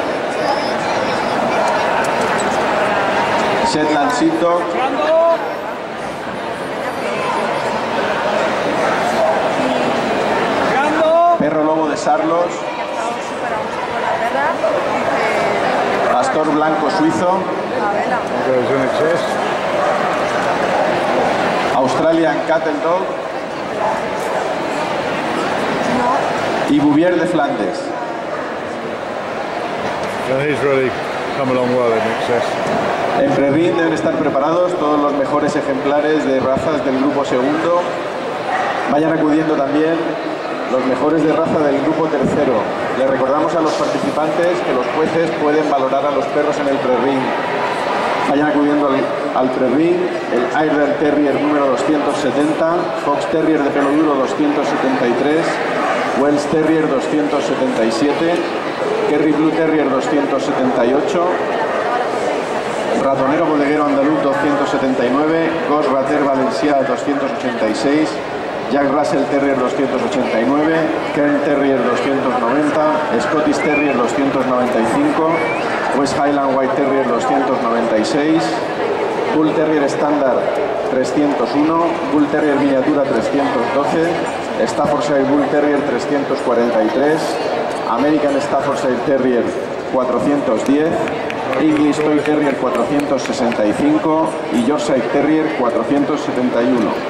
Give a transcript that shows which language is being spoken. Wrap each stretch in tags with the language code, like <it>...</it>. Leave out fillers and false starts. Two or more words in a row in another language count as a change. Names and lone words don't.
<es>Shetland Sheepdog, perro lobo de Sarlos, pastor blanco suizo, Australian Cattle Dog y Bouvier de Flandes.</es> <en>So he's really come along well in Inxs.</en> <es>En pre-ring deben estar preparados todos los mejores ejemplares de razas del grupo segundo. Vayan acudiendo también los mejores de raza del grupo tercero. Les recordamos a los participantes que los jueces pueden valorar a los perros en el pre-ring. Vayan acudiendo al pre-ring, el Airedale Terrier número 270, Fox Terrier de pelo duro 273, Welsh Terrier 277, Kerry Blue Terrier 278, Ratonero Bodeguero Andaluz 279, Gos Rater Valencià 286, Jack Russell Terrier 289, Kern Terrier 290, Scottish Terrier 295, West Highland White Terrier 296, Bull Terrier estándar 301, Bull Terrier miniatura 312, Staffordshire Bull Terrier 343, American Staffordshire Terrier 410, English Toy Terrier 465 y Yorkshire Terrier 471.</es>